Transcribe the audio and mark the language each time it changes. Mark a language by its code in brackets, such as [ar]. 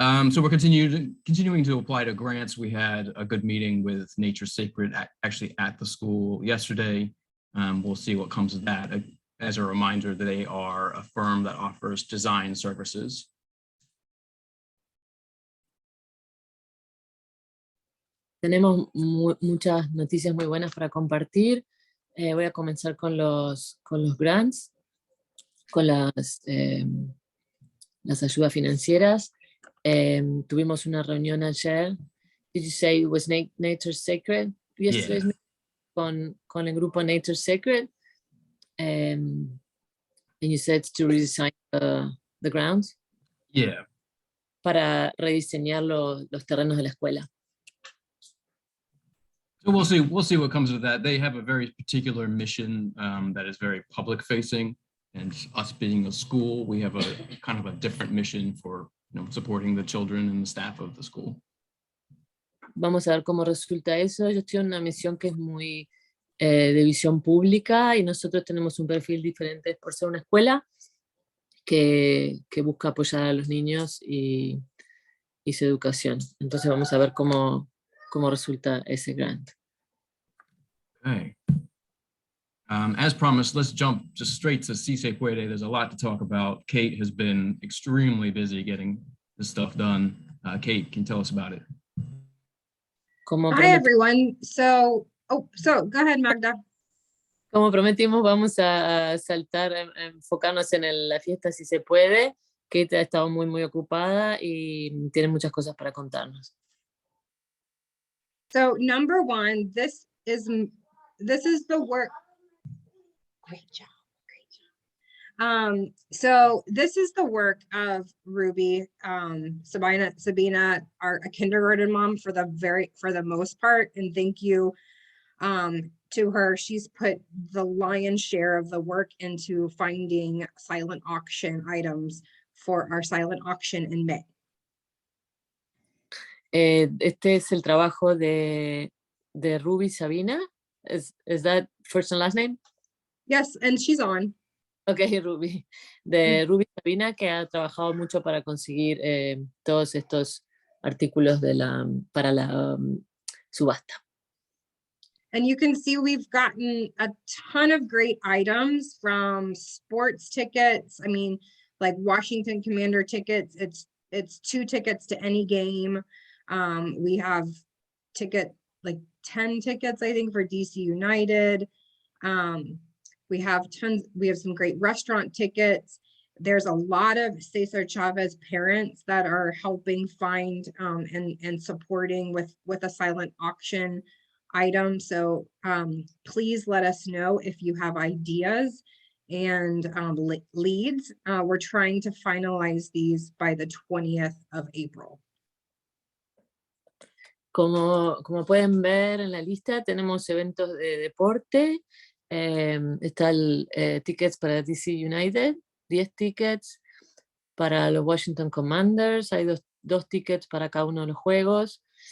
[en] So we're continuing to apply to grants. We had a good meeting with Nature Sacred actually at the school yesterday. We'll see what comes of that. As a reminder, they are a firm that offers design services. [es] Tenemos muchas noticias muy buenas para compartir. Voy a comenzar con los grants, con las ayudas financieras. Tuvimos una reunión ayer. [en] Did you say it was Nature Sacred? Yesterday, yeah. [es] Con el grupo Nature Sacred. [en] And you said to redesign the grounds? Yeah. [es] Para rediseñar los terrenos de la escuela. [en] So we'll see what comes of that. They have a very particular mission that is very public facing, and us being a school, we have a kind of a different mission for supporting the children and the staff of the school. [es] Vamos a ver cómo resulta eso. Ellos tienen una misión que es muy de visión pública y nosotros tenemos un perfil diferente por ser una escuela que busca apoyar a los niños y su educación. Entonces vamos a ver cómo resulta ese grant. [en] Okay. As promised, let's jump just straight to Si Se Puede. There's a lot to talk about. Kate has been extremely busy getting this stuff done. Kate, can you tell us about it? Hi, everyone. So go ahead, Magda. [es] Como prometimos, vamos a saltar, enfocarnos en la fiesta Si Se Puede. Kate ha estado muy ocupada y tiene muchas cosas para contarnos. [en] So number one, this is the work. Great job. So this is the work of Ruby, Sabina, a kindergarten mom for the most part, and thank you to her. She's put the lion's share of the work into finding silent auction items for our silent auction in May. [es] Este es el trabajo de Ruby Sabina. [en] Is that first and last name? Yes, and she's on. Okay, Ruby. [es] De Ruby Sabina, que ha trabajado mucho para conseguir todos estos artículos para la subasta. [en] And you can see we've gotten a ton of great items, from sports tickets. I mean, like Washington Commander tickets. It's 2 tickets to any game. We have like 10 tickets, I think, for DC United. We have some great restaurant tickets. There's a lot of Cesar Chavez parents that are helping find and supporting with a silent auction item. So please let us know if you have ideas and leads. We're trying to finalize these by the 20th of April. [es] Como pueden ver en la lista, tenemos eventos de deporte. Está el tickets para DC United, 10 tickets para los Washington Commanders, hay dos tickets para cada uno de los juegos.